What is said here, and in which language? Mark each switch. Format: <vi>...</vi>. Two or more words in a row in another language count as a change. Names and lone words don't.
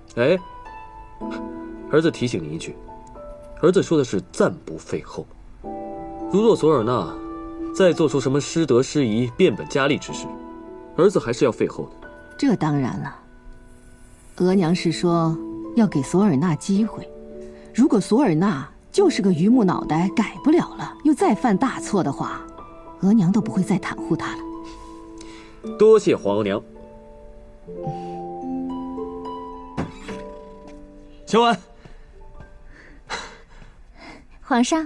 <zh>哎，兒子提醒你一句，兒子說的是暫不廢後。如若索爾納再做出什麼失德失儀、變本加厲之事，兒子還是要廢後的。這當然了。額娘是說要給索爾納機會，如果索爾納就是個榆木腦袋，改不了了，又再犯大錯的話，額娘都不会再袒護他了。多謝皇後娘。小婉，皇上，</zh>